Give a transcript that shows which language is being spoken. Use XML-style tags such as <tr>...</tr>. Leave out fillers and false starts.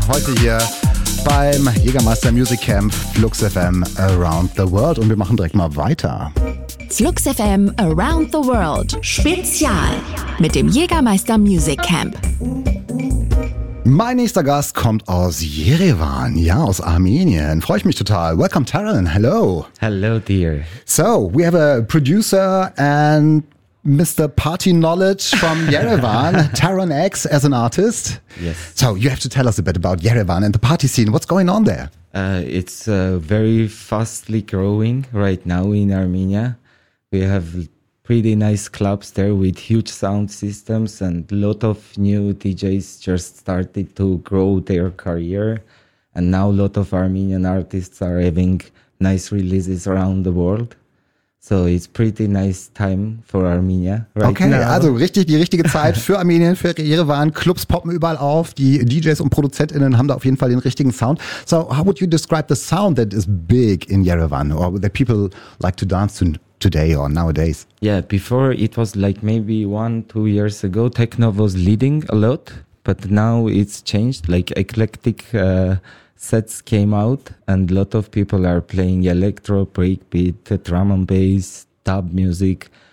<de>Heute hier beim Jägermeister Music Camp Flux FM Around the World. Und wir machen direkt mal weiter. Flux FM Around the World, Spezial mit dem Jägermeister Music Camp. Mein nächster Gast kommt aus Jerewan, ja, aus Armenien. Freue ich mich total.</de> <en>Welcome, Taryn. Hello. Hello, dear. So, we have a producer and Mr. Party Knowledge from Yerevan, Taryn X, as an artist. Yes. So, you have to tell us a bit about Yerevan and the party scene. What's going on there? It's very fastly growing right now in Armenia. We have pretty nice clubs there with huge sound systems and a lot of new DJs just started to grow their career. And now a lot of Armenian artists are having nice releases around the world. So it's pretty nice time for Armenia right okay, now.</en> <de>Okay, also richtig die richtige Zeit für Armenien, für Yerevan. Clubs poppen überall auf. Die DJs und ProduzentInnen haben da auf jeden Fall den richtigen Sound.</de> <en>So how would you describe the sound that is big in Yerevan or that people like to dance to today or nowadays? Yeah, before it was like maybe 1-2 years ago, techno was leading a lot, but now it's changed. Like eclectic sets came out and a lot of people are playing electro, breakbeat, drum and bass, dub music.</en>